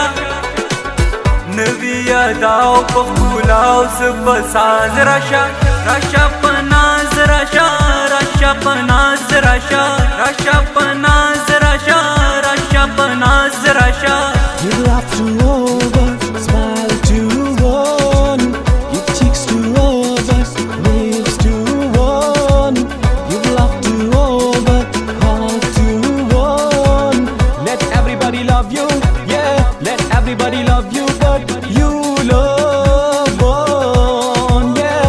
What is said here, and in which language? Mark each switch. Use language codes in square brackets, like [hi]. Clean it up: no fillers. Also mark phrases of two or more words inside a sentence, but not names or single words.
[ps] نوی اداو په ښکلا او په ساز راشه راشه په ناز راشه راشه په ناز راشه راشه په ناز راشه راشه په ناز راشه [en] You laugh to over, smile to one. Your cheeks to over, lips to one. You laugh to over, heart to one. Let everybody love you, yeah. Let everybody love you, but you love one, yeah.